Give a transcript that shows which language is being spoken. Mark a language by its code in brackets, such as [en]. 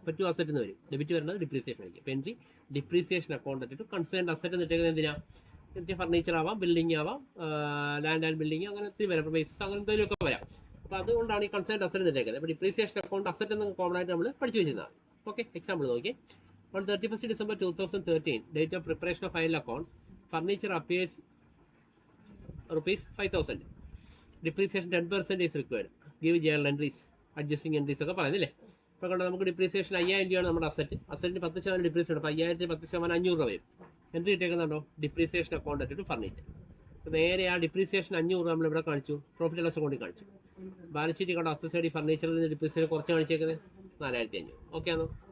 [ml] പറ്റും അസറ്റ് എന്ന് വരും, ഡെബിറ്റ് വരുന്നത് ഡിപ്രീസിയേഷൻ ആയിരിക്കും. അപ്പോൾ entry depreciation account to concerned asset എന്നിട്ടേക്കുന്നത് എന്തിനാണ്? ഫർണിച്ചർ ആവാം, ബിൽഡിംഗ് ആവാം, ലാൻഡ് ആൻഡ് ബിൽഡിംഗ്, അങ്ങനെ ഒത്തിരി വരാം, ബേസിസ് അങ്ങനെ എന്തെങ്കിലുമൊക്കെ വരാം. അപ്പോൾ അതുകൊണ്ടാണ് ഈ കൺസേൺഡ് അസറ്റ് എന്നിട്ടേക്കുന്നത്. അപ്പോൾ ഡിപ്രീസിയേഷൻ അക്കൗണ്ട് അസറ്റ് എന്ന് കോമൺ ആയിട്ട് നമ്മൾ പഠിച്ചു വെച്ചിരുന്നതാണ്. ഓക്കെ, എക്സാമ്പിൾ നോക്കി. [en] On 31st December 2013, date of preparation of final accounts, furniture appears ₹5,000. Depreciation 10% is required. Give journal entries, adjusting entries [ml] ഒക്കെ പറയുന്നില്ലേ? ഇപ്പോൾ കണ്ടാൽ നമുക്ക് ഡിപ്രീസിയേഷൻ 5,000 രൂപയാണ് നമ്മുടെ അസറ്റിന് 10% ഡിപ്രീസിയേഷൻ. അപ്പോൾ 5,000 10% 500 രൂപ വരും. Entry ഇട്ടേക്കുന്നുണ്ടോ? Depreciation account to furniture. അപ്പോൾ നേരെ ആ ഡിപ്രീസിയേഷൻ 500 രൂപ നമ്മൾ ഇവിടെ കാണിച്ചു, പ്രോഫിറ്റ് ആൻഡ് ലോസ് അക്കൗണ്ടിൽ കാണിച്ചു. ബാലൻസ് ഷീറ്റ് കണ്ടോ? അസറ്റ് ഫർണിച്ചറിൽ നിന്ന് ഡിപ്രീസിയേഷൻ കുറച്ച് കാണിച്ചേക്കുന്നത് 4,500. ഓക്കെ ആണോ?